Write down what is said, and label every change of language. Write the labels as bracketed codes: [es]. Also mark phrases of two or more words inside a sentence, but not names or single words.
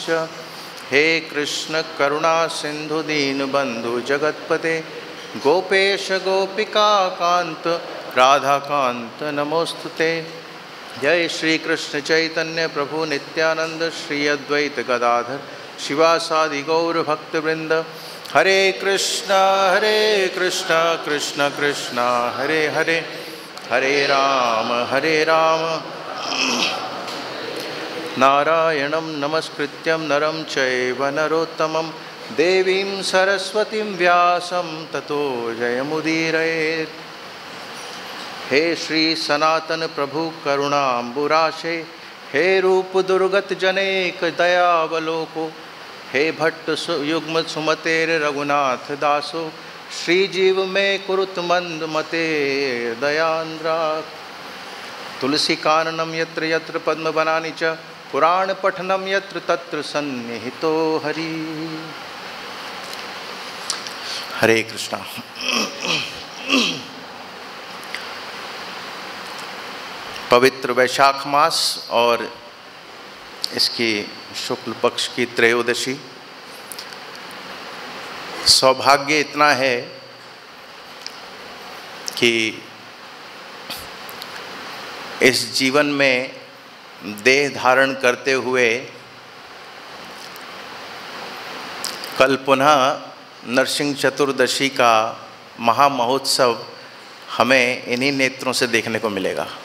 [sa] हे कृष्ण करुणा सिंधु दीनबंधु जगत्पते गोपेश गोपिका कांत राधाकांत नमोस्तुते। जय श्री कृष्ण चैतन्य प्रभु नित्यानंद श्री अद्वैत गदाधर शिवासादि गौर भक्तवृंद। हरे कृष्ण कृष्ण कृष्ण हरे हरे, हरे राम नारायणं नमस्कृत्यं नरं चैव नरोत्तमं देवीं सरस्वतीं व्यासं ततो जयमुदीरयेत्। हे श्री सनातन प्रभु करुणाम्बुराशे, हे रूप दुर्गत जनेक दयावलोको, हे भट्ट युग्म सुमतेर रघुनाथ दासो, श्रीजीव में कुरुत मंद मते दयांद्रा। तुलसी काननम यत्र यत्र पद्मवनानि च पुराण पठनम यत्र तत्र सन्निहितो हरि। हरे कृष्णा। [hi] पवित्र वैशाख मास और इसकी शुक्ल पक्ष की त्रयोदशी। सौभाग्य इतना है कि इस जीवन में देह धारण करते हुए कल पुनः नरसिंह चतुर्दशी का महामहोत्सव हमें इन्हीं नेत्रों से देखने को मिलेगा।